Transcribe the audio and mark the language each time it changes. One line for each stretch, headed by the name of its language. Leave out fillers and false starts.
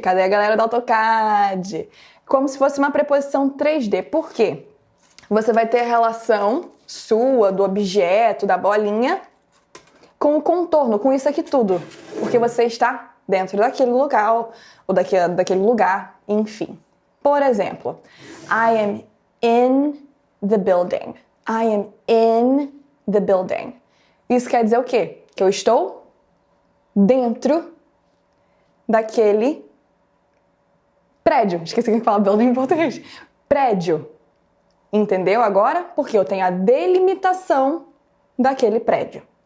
Portuguese: Cadê a galera do AutoCAD? Como se fosse uma preposição 3D. Por quê? Você vai ter a relação sua, do objeto, da bolinha, com o contorno, com isso aqui tudo. Porque você está dentro daquele local, ou daquele lugar, enfim.
English: Por exemplo, I am in the building. I am in the building.
Portuguese: Isso quer dizer o quê? Que eu estou dentro daquele prédio. Esqueci que fala building em português. Prédio. Entendeu agora? Porque eu tenho a delimitação daquele prédio.